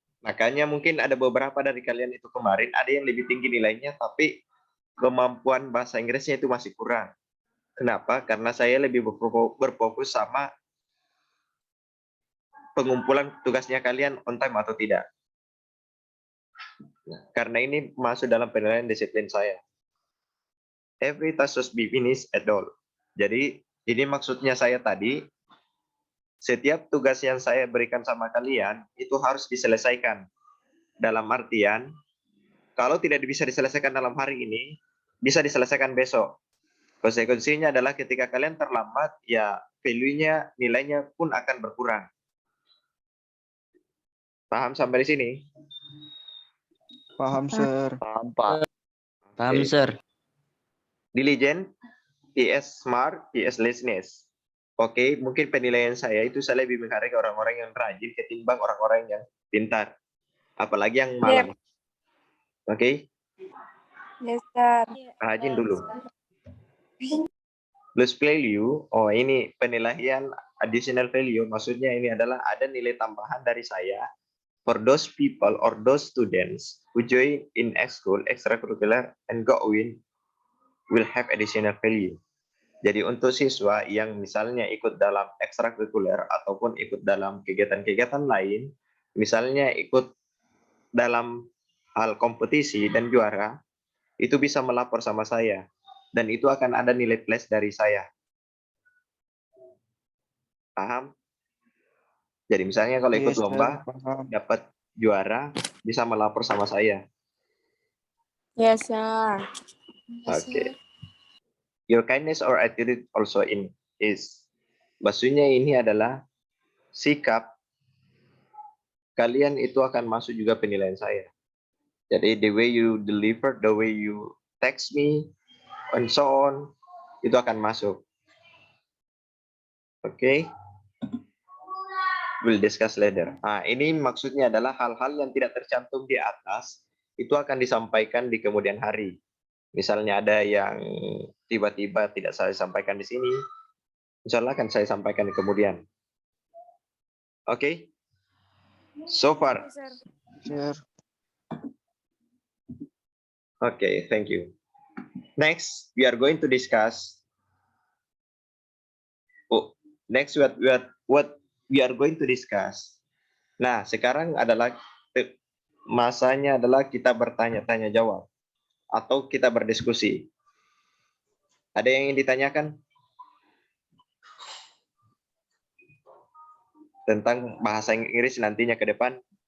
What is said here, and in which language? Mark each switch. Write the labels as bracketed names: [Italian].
[Indonesian] Makanya mungkin ada beberapa dari kalian itu kemarin ada yang lebih tinggi nilainya, tapi kemampuan bahasa Inggrisnya itu masih kurang. Kenapa? Karena saya lebih berfokus sama pengumpulan tugasnya kalian on time atau tidak. Nah, karena ini masuk dalam penilaian disiplin saya. [English] Every task must be finished at all. [Indonesian] Jadi ini maksudnya saya tadi, setiap tugas yang saya berikan sama kalian itu harus diselesaikan. Dalam artian, kalau tidak bisa diselesaikan dalam hari ini, bisa diselesaikan besok. Konsekuensinya adalah ketika kalian terlambat, ya value-nya, nilainya pun akan berkurang. Paham sampai di sini? Paham, Sir. Paham, Pak. Paham, Oke. [English] Sir. Diligent, PS smart, PS laziness. [Indonesian] Oke, mungkin penilaian saya itu saya lebih menghargai orang-orang yang rajin ketimbang orang-orang yang pintar. Apalagi yang malam. Oke, [English] Yes, sir. [Indonesian] rajin dulu. [English] Plus value, [Indonesian] oh ini penilaian [English] additional value, [Indonesian] maksudnya ini adalah ada nilai tambahan dari saya [English] for those people or those students who join in school, extracurricular, and go in will have additional value. [Indonesian] Jadi untuk siswa yang misalnya ikut dalam ekstrakurikuler ataupun ikut dalam kegiatan-kegiatan lain, misalnya ikut dalam hal kompetisi dan juara, itu bisa melapor sama saya. Dan itu akan ada nilai plus dari saya. Paham? Jadi misalnya kalau ikut [English] Yes, Sir. [Indonesian] lomba, Paham. dapat juara, bisa melapor sama saya. [English] Yes, sir. Yes, Oke. sir. Your kindness or attitude also is. [Indonesian] Maksudnya ini adalah sikap kalian itu akan masuk juga penilaian saya. Jadi [English] the way you deliver, the way you text me, [Indonesian] and so on, itu akan masuk. Oke. [English] We'll discuss later. [Indonesian] Nah, ini maksudnya adalah hal-hal yang tidak tercantum di atas, itu akan disampaikan di kemudian hari. Misalnya ada yang tiba-tiba tidak saya sampaikan di sini, insya Allah akan saya sampaikan di kemudian. [English] Oke? So far. Sir. Okay, thank you. Next, we are going to discuss. Next, what we are going to discuss. [Indonesian] Nah, sekarang adalah masanya adalah kita bertanya-tanya jawab atau kita berdiskusi. Ada yang ingin ditanyakan tentang bahasa Inggris nantinya ke depan?